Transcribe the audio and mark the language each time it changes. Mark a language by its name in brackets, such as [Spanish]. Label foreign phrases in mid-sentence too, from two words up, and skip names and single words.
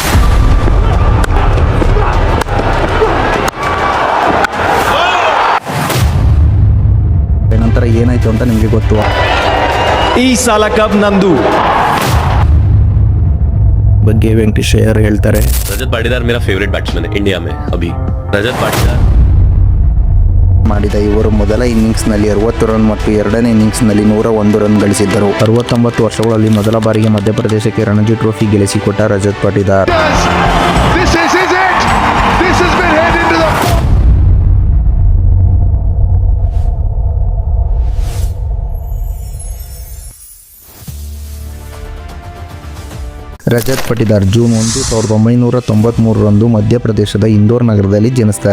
[Kannada] ನಂತರ ಏನಾಯ್ತು ಅಂತ ನಿಮಗೆ ಗೊತ್ತು. ಈ ಸಾಲ ಕಪ್ ನಂದು ಬಗ್ಗೆ ವೆಂಕಟೇಶ್ ಅಯ್ಯರ್ ಹೇಳ್ತಾರೆ. [Hindi] रजत पाटीदार मेरा [English] favorite batsman [Hindi] है इंडिया में अभी. रजत पाटीदार [Kannada] ಮಾಡಿದ ಇವರು ಮೊದಲ ಇನ್ನಿಂಗ್ಸ್ನಲ್ಲಿ 60 ರನ್ ಮತ್ತು ಎರಡನೇ ಇನ್ನಿಂಗ್ಸ್ನಲ್ಲಿ 101 ರನ್ ಗಳಿಸಿದ್ದರು. 69 ವರ್ಷಗಳಲ್ಲಿ ಮೊದಲ ಬಾರಿಗೆ ಮಧ್ಯಪ್ರದೇಶಕ್ಕೆ ರಣಜಿ ಟ್ರೋಫಿ ಗೆಲ್ಲಿಸಿಕೊಟ್ಟ ರಜತ್ ಪಾटीदार. ರಜತ್ ಪಾटीदार ಜೂನ್ 1, 1993 ರಂದು ಮಧ್ಯಪ್ರದೇಶದ ಇಂದೋರ್ ನಗರದಲ್ಲಿ ಜನಿಸ್ತಾರೆ.